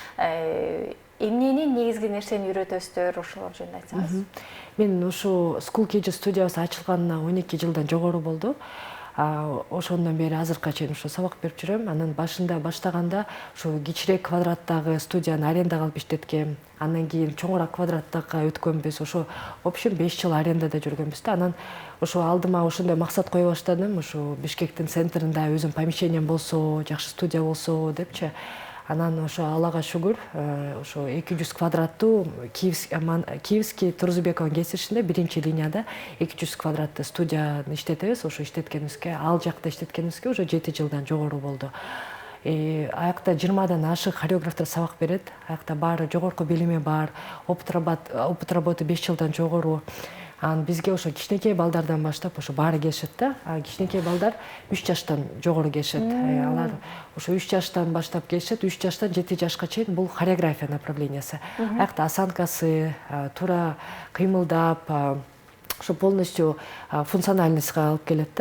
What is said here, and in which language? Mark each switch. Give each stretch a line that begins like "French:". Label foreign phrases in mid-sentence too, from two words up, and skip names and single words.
Kyrgyz: Эмнени негизги нерсени үйрөтөсүздөр, ошол жөнүндө айтсаңыз. Мен ушу School Cages студиясы ачылганына 12 жылдан жогору болду. ошондон бери азыркыга чейин ошо сабак берип жүрөм. Анан башында баштаганда ошо кичирээк квадраттагы студияны арендага алып иштеткем. Андан кийин чоңураак квадраттакка өткөнбүз. Ошо
Russian: в общем
Kyrgyz: 5 жыл арендада жүргөнбүз да. Анан ошо алдыма ошондой максат кое баштадым. Ошо Бишкектин центринде өзүм помещением болсо, жакшы студия болсо депчи. Анан ошо Аллага шүгүр, ошо 200 квадраттуу Киевский Турзубековдун кесиришинде биринчи линияда 200 квадраттуу студияны иштетебиз. Ошо иштеткенибизге, ал жакта иштеткенибизге уже 7 жылдан жогору болду. Аякта 20дан ашык хореографтар сабак берет. Аякта баары жогорку билими бар,
Russian: опыт работы
Kyrgyz: 5 жылдан жогору. Бизге ошо кичинекей балдардан баштап ошо баары келишет да. Кичинекей балдар 3 жаштан жогору келишет. Алар ошо 3 жаштан баштап келишет, 3 жаштан 7 жашка чейин бул хореография направлениясы. Аякта осанкасы, туура кыймылдап, ошо полностью функциональностьга алып келет да.